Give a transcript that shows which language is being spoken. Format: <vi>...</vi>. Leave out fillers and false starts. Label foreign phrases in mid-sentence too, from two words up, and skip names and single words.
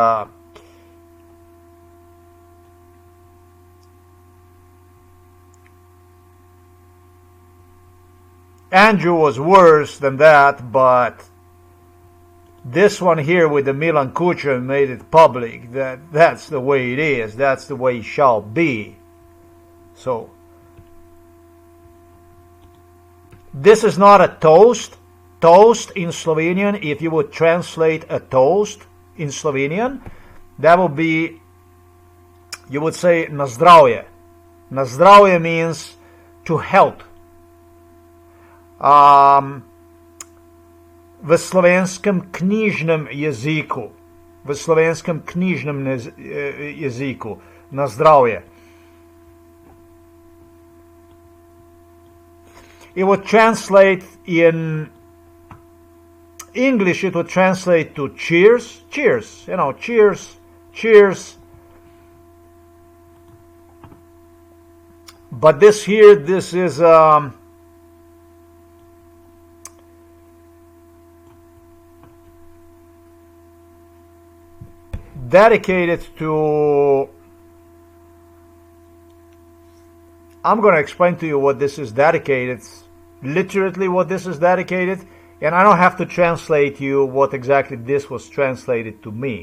<en>Andrew was worse than that, but this one here with the Milan Kuchen made it public that that's the way it is, that's the way it shall be. So this is not a toast. Toast in Slovenian, if you would translate a toast in Slovenian, that would be, you would say</en> <sl>na zdravje. Na zdravje</sl> <en>means to health.</en> <sl>V slovenskem knjižnem jeziku, na zdravje.</sl> <en>It would translate in English, it would translate to cheers, cheers, cheers, cheers. But this here, this is dedicated to, I'm going to explain to you what this is dedicated, literally what this is dedicated, and I don't have to translate you what exactly this was translated to me.</en>